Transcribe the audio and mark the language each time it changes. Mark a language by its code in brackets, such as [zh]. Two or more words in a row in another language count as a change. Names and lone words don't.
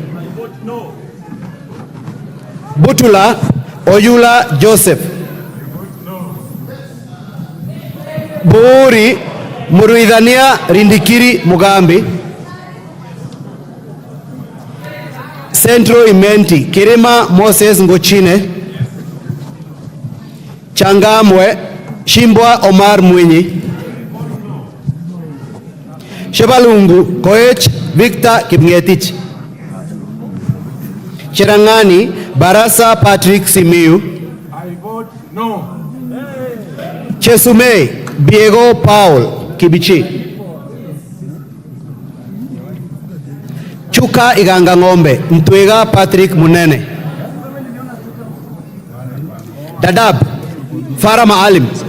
[en] Butula Oyula Joseph. Buuri Muruidhania Rindikiri Mugambi. Central Imenti Kirima Moses Ngochine. Changamwe Shimbwa Omar Mwinyi. Shebalungu Koech Victor Kipngetich. Cherangani Barasa Patrick Simiyu. I vote no. Chesumei Diego Paul Kibichi. Chuka Iganga Ngombe Mtwega Patrick Munene. Dadab Farah Maalim.